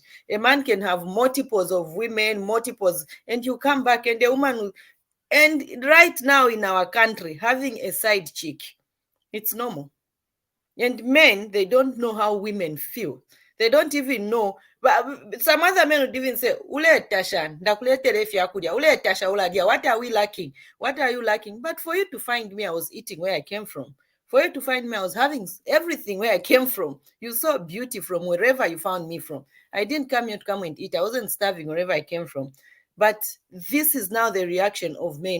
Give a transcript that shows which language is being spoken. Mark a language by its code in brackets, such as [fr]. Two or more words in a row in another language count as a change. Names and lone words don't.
[en] A man can have multiples of women, multiples, and you come back and a woman will, and right now in our country, having a side chick, it's normal. And men, they don't know how women feel. They don't even know. But some other men would even say, [bem] ule tasha, ndakuletere fyakulya, ule tasha uladia, [en] what are we lacking? What are you lacking? But for you to find me, I was eating where I came from. For you to find me, I was having everything where I came from. You saw beauty from wherever you found me from. I didn't come here to come and eat. I wasn't starving wherever I came from. But this is now the reaction of men.